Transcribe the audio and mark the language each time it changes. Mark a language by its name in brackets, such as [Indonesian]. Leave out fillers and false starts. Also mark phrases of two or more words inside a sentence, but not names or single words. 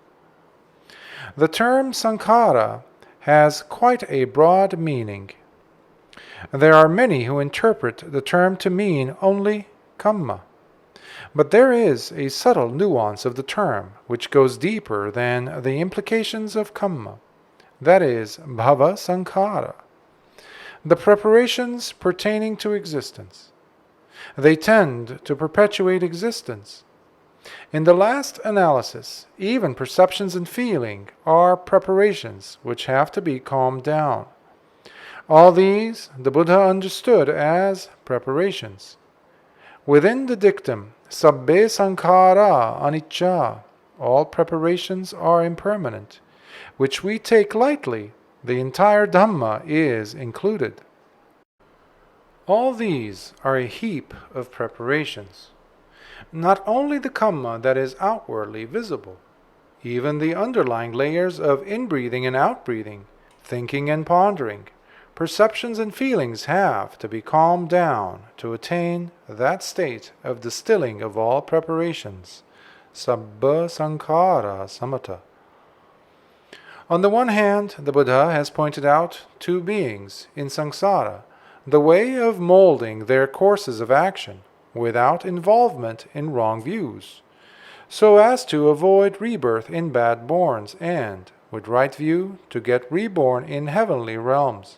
[English] The term sankhara has quite a broad meaning. There are many who interpret the term to mean only kamma. But there is a subtle nuance of the term which goes deeper than the implications of kamma, that is, [Pali] bhava sankhara, [English] the preparations pertaining to existence. They tend to perpetuate existence. In the last analysis, even perceptions and feeling are preparations which have to be calmed down. All these the Buddha understood as preparations. Within the dictum, [Pali] sabbe sankhara anicca, [English] all preparations are impermanent, which we take lightly, the entire Dhamma is included. All these are a heap of preparations. Not only the kamma that is outwardly visible, even the underlying layers of inbreathing and outbreathing, thinking and pondering, perceptions and feelings have to be calmed down to attain that state of distilling of all preparations, [Pali] sabba sankhara samatha. [English] On the one hand, the Buddha has pointed out two beings in samsara, the way of molding their courses of action without involvement in wrong views, so as to avoid rebirth in bad borns and, with right view, to get reborn in heavenly realms.